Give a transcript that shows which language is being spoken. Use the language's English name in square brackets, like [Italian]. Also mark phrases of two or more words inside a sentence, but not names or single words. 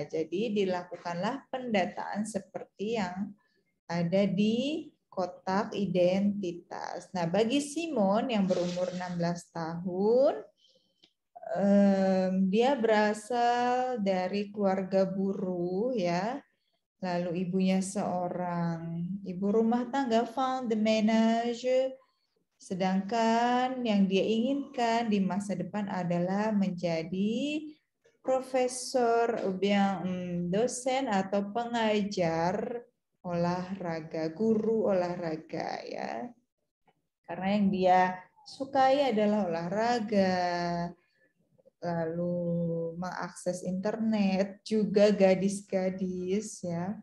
[Indonesian] Jadi dilakukanlah pendataan seperti yang ada di kotak identitas. Nah, bagi Simon yang berumur 16 tahun, dia berasal dari keluarga buruh ya. Lalu ibunya seorang ibu rumah tangga, [French] femme de ménage. [Indonesian] Sedangkan yang dia inginkan di masa depan adalah menjadi profesor, dosen atau pengajar olahraga, guru olahraga ya. Karena yang dia sukai adalah olahraga, lalu mengakses internet, juga gadis-gadis ya.